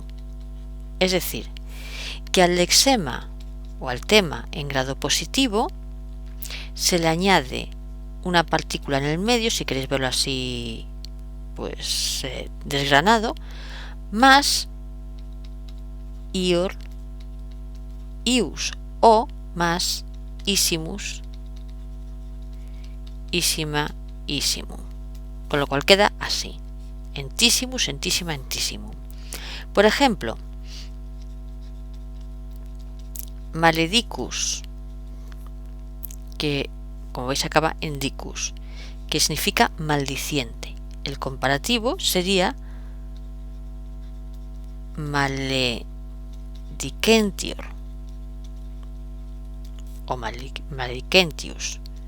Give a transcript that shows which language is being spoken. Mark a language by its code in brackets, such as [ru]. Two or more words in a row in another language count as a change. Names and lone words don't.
[es] Es decir, que al lexema o al tema en grado positivo se le añade una partícula en el medio, si queréis verlo así, pues desgranado, más [la] ior, ius, [es] o más [la] issimus, issima, issimum. [es] Con lo cual queda así: [la] entissimus, entissima, entissimum. [es] Por ejemplo, maledicus, que como veis acaba en dicus, que significa maldiciente. El comparativo sería maledicentior o maledicentius.